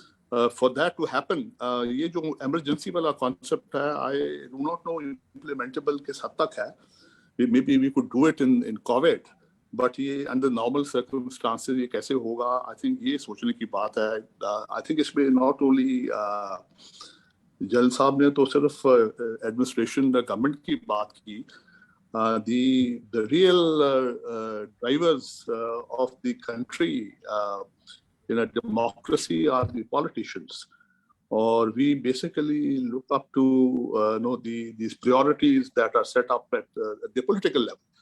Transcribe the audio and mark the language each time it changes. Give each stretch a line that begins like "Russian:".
English: for that to happen,
Hindi: ये जो
English: emergency वाला concept है, I do not know implementable
Hindi: किस हद तक है.
English: Maybe we could do it in COVID, but ये under normal circumstances
Hindi: ये कैसे होगा?
English: I think
Hindi: ये सोचने की बात है. I think इसमें
English: not only
Hindi: जल साहब ने तो सिर्फ administration government की बात की.
English: The real drivers of the country in a democracy are the politicians, or we basically look up to these priorities that are set up at the political level.